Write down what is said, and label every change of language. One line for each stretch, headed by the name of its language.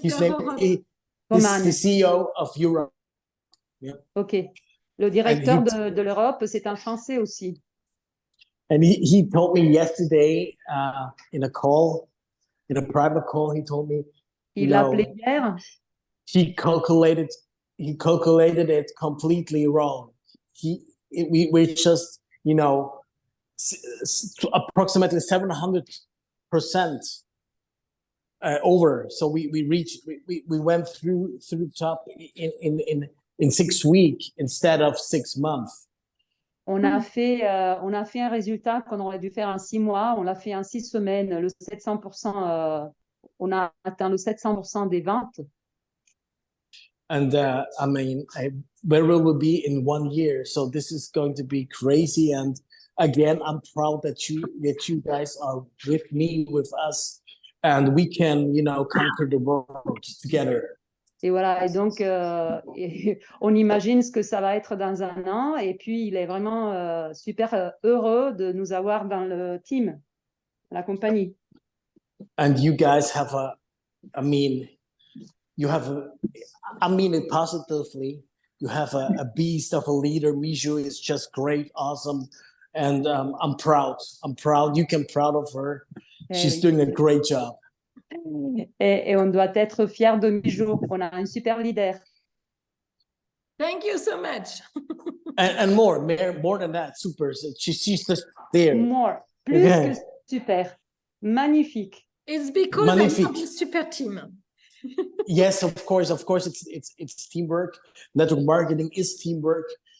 English: His name is the CEO of Europe. Yeah. Ok.
French: Le directeur de l'Europe, c'est un Français aussi.
English: And he told me yesterday in a private call, he told me,
French: Il a appelé hier.
English: He calculated it completely wrong. We just, you know, approximately 700% over. So we went through the top in 6 weeks instead of 6 months.
French: On a fait un résultat qu'on aurait dû faire en 6 mois. On l'a fait en 6 semaines. Le 700%, on a atteint le 700% des ventes.
English: And I mean, where will we be in 1 year? So this is going to be crazy. And again, I'm proud that you guys are with me, with us, and we can, you know, conquer the world together.
French: Et voilà, et donc on imagine ce que ça va être dans 1 an. Et puis, il est vraiment super heureux de nous avoir dans le team, la compagnie.
English: And you guys have I mean it positively. You have a beast of a leader. Mijou is just great, awesome. And I'm proud. You can proud of her. She's doing a great job.
French: Et on doit être fiers de Mijou. On a un super leader.
English: Thank you so much. and more than that, super. She's just there.
French: Plus que super. Magnifique.
English: It's because I have a super team. Yes, of course, it's teamwork. Network marketing is teamwork.